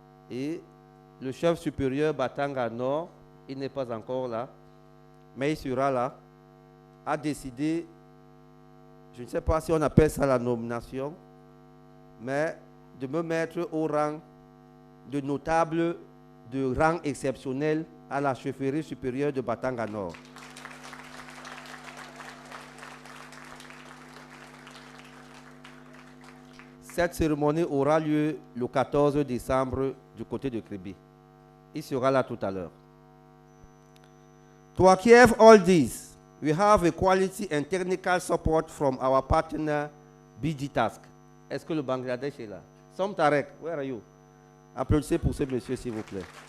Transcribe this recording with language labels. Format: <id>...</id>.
<fr>Et le chef supérieur Batanga Nord, il n'est pas encore là, mais il sera là, a décidé, je ne sais pas si on appelle ça la nomination, mais de me mettre au rang de notable de rang exceptionnel à la chefferie supérieure de Batanga Nord. Cette cérémonie aura lieu le 14 décembre du côté de Kribi. Il sera là tout à l'heure.</fr> <en>To achieve all this, we have a quality and technical support from our partner BGTask.</en> <fr>Est-ce que le Bangladesh est là? Som Tarek,</fr> <en>where are you?</en> <fr>Applaudissez pour ce monsieur, s'il vous plaît.</fr>